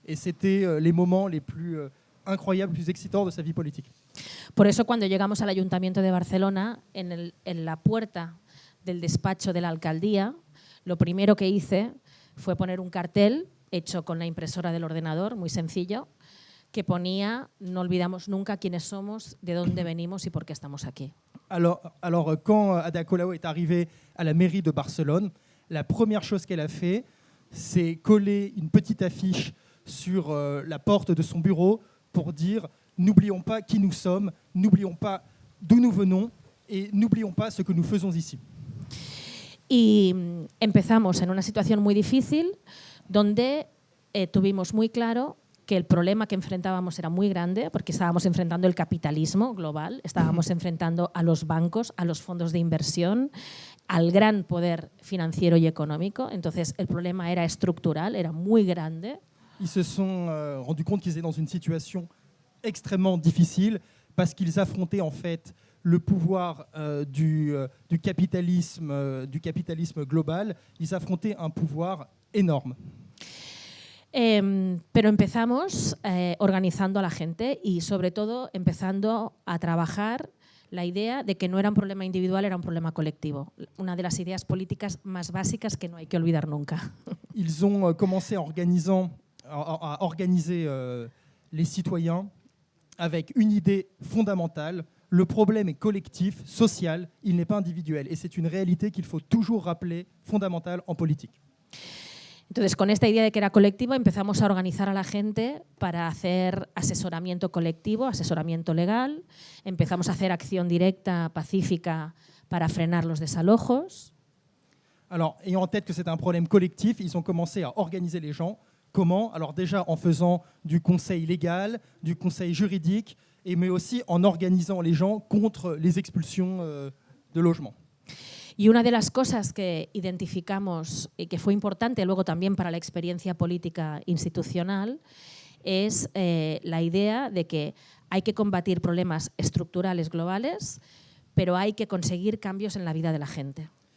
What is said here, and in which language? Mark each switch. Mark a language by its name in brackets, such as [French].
[French] Et c'était les moments les plus incroyables, plus excitants de sa vie politique. [Spanish] Por eso, cuando llegamos al Ayuntamiento de Barcelona, en la puerta del despacho de la alcaldía, lo primero que hice fue poner un cartel hecho con la impresora del ordenador, muy sencillo, que ponía no olvidamos nunca quiénes somos, de dónde venimos y por qué estamos aquí. [French] Alors, quand Ada Colau est arrivée à la mairie de Barcelone, la première chose qu'elle a fait, c'est coller une petite affiche sur la porte de son bureau pour dire « N'oublions pas qui nous sommes, n'oublions pas d'où nous venons et n'oublions pas ce que nous faisons ici ». [Spanish] Y empezamos en una situación muy difícil donde tuvimos muy claro que el problema que enfrentábamos era muy grande porque estábamos enfrentando el capitalismo global, estábamos enfrentando a los bancos, a los fondos de inversión, al gran poder financiero y económico. Entonces el problema era estructural, era muy grande. [French] Ils se sont rendus compte qu'ils étaient dans une situation extrêmement difficile parce qu'ils affrontaient en fait le pouvoir du capitalisme global. Ils affrontaient un pouvoir énorme. [Spanish] Pero empezamos organizando a la gente y sobre todo empezando a trabajar la idea de que no era un problema individual, era un problema colectivo. Una de las ideas políticas más básicas que no hay que olvidar nunca. [French] Ils ont commencé à organiser les citoyens avec une idée fondamentale. Le problème est collectif, social, il n'est pas individuel. Et c'est une réalité qu'il faut toujours rappeler, fondamentale en politique. [Spanish] Entonces, con esta idea de que era colectivo, empezamos a organizar a la gente para hacer asesoramiento colectivo, asesoramiento legal. Empezamos a hacer acción directa, pacífica, para frenar los desalojos. [French] Alors, ayant en tête que c'est un problème collectif, ils ont commencé à organiser les gens. Comment? Alors déjà en faisant du conseil légal, du conseil juridique, mais aussi en organisant les gens contre les expulsions de logements. [Spanish] Y una de las cosas que identificamos y que fue importante luego también para la experiencia política institucional es la idea de que hay que combatir problemas estructurales globales, pero hay que conseguir cambios en la vida de la gente.